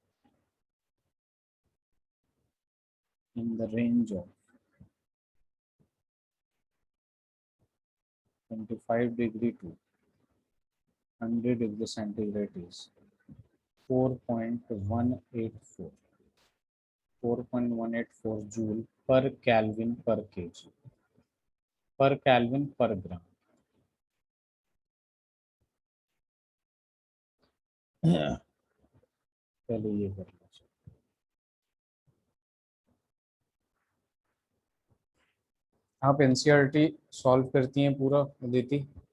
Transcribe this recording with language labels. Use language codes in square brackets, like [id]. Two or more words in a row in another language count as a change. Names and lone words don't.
[en] in the range of 25 degree to 100 degree centigrade is 4.184 joule per Kelvin per kg per Kelvin per gram. [hi] पहले ये कर लो। आप एनसीईआरटी सॉल्व करती हैं पूरा अदिति?